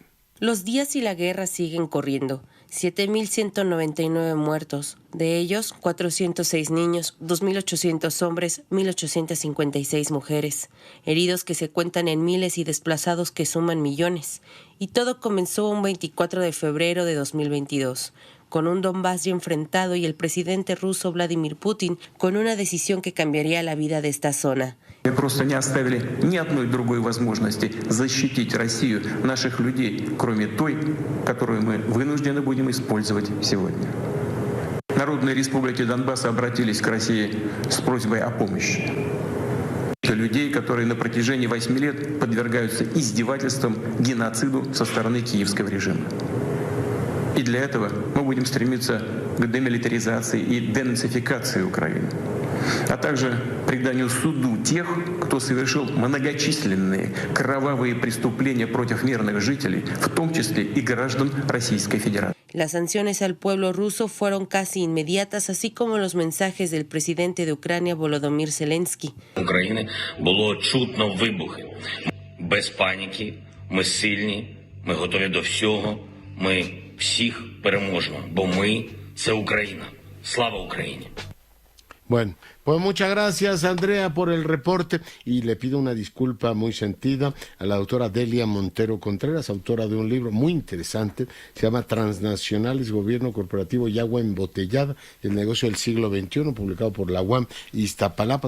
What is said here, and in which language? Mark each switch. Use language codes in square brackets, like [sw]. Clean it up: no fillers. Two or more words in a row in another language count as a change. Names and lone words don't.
[es] Los días y la guerra siguen corriendo. 7.199 muertos, de ellos 406 niños, 2.800 hombres, 1.856 mujeres, heridos que se cuentan en miles y desplazados que suman millones. Y todo comenzó un 24 de febrero de 2022. Con un Donbass ya enfrentado y el presidente ruso Vladimir Putin con una decisión que cambiaría la vida de esta zona. [ru] Мы просто не оставили ни одной другой возможности защитить Россию, наших людей, кроме той, которую мы вынуждены будем использовать сегодня. Народные республики Донбасса обратились к России с просьбой о помощи. Людей, которые на протяжении 8 лет подвергаются издевательствам, геноциду со стороны киевского режима. И для этого мы будем стремиться к демилитаризации и денацификации Украины, а также преданию суду тех, кто совершил многочисленные кровавые преступления против мирных жителей, в том числе и граждан Российской Федерации. [es] Las sanciones al pueblo ruso fueron casi inmediatas, así como los mensajes del presidente de Ucrania, Volodymyr Zelensky. [uk] України було чутно вибухи. Без паніки, ми сильні, ми готові до всього, ми всіх переможемо, бо ми – це Україна. Слава Україні! [es] Bueno, pues muchas gracias, Andrea, por el reporte, y le pido una disculpa muy sentida a la doctora Delia Montero Contreras, autora de un libro muy interesante, se llama Transnacionales, Gobierno Corporativo y Agua Embotellada, el negocio del siglo XXI, publicado por la UAM Iztapalapa.